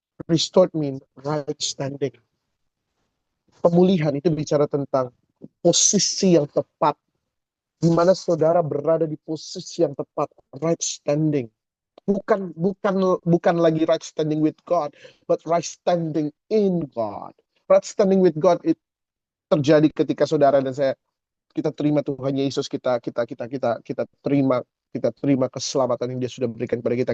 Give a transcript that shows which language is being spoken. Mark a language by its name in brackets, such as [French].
[English] Restored mean right standing. [Indonesian] Pemulihan itu bicara tentang posisi yang tepat, di mana saudara berada di posisi yang tepat, [English] right standing. [Indonesian] Bukan lagi [English] right standing with God, but right standing in God. Right standing with God, [Indonesian] terjadi ketika saudara dan saya kita terima Tuhan Yesus, kita terima keselamatan yang Dia sudah berikan kepada kita.